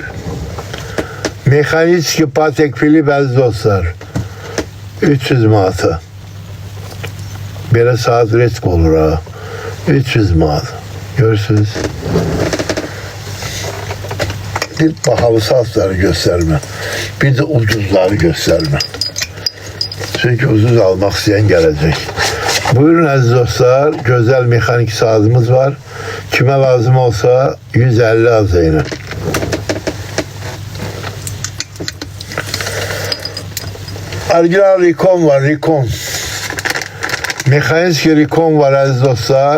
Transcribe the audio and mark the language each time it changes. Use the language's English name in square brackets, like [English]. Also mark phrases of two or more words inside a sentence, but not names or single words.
[Azerbaijani] Mexanitski Patek Philippe əziz dostlar. 300 manata. Belə saat risk olur ha. 300 manat. Görürsünüz. Bir bahalı saatları gösterme. [Turkish] Bir de ucuzları gösterme. Çünkü ucuz almak isteyen gelecek. [Azerbaijani] Buyurun əziz dostlar, gözəl mexanik saatımız var. Kimə lazım olsa 150 AZN. Orijinal Rikon var, Rikon. Mexanitski Rikon var əziz dostlar.